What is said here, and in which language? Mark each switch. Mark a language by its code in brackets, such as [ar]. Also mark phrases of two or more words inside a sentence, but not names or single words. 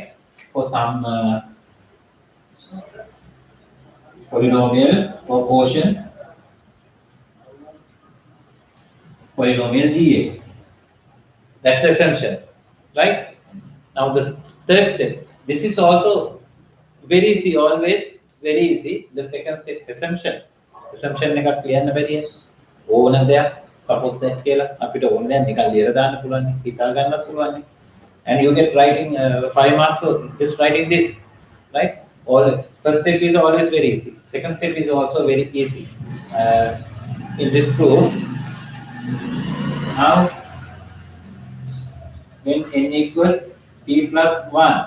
[en] For some polynomial or quotient polynomial gx. That's the assumption, right? Now the third step. This is also very easy, always very easy. The second step, assumption. [si] Assumption එකක් ලියන්න බැරිය. ඕන දෙයක් [en] suppose that [si] කියලා අපිට ඕන දෙයක් නිකන් ලියලා දාන්න පුළුවන්, හිතා ගන්නත් පුළුවන්. [en] And you get writing 5 marks for just writing this, right? All first step is always very easy. Second step is also very easy. In this proof, now when n equals p plus 1.